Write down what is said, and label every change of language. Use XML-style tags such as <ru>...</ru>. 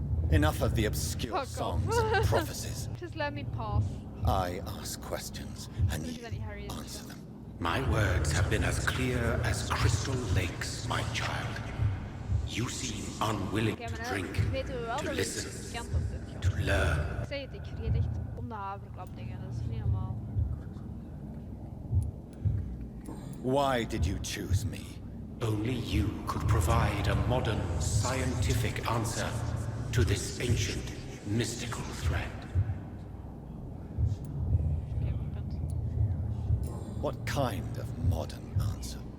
<en>Enough of the obscure songs and prophecies. Just let me pass. I ask questions, and you answer them. My words have been as clear as crystal lakes, my child. You seem unwilling to drink, to listen, to learn.</en> <nl>Ik zei het, ik vergeet echt om de haverklap dingen, dat is niet normaal.</nl> <en>Why did you choose me? Only you could provide a modern, scientific answer to this ancient, mystical threat. What kind of modern answer?</en>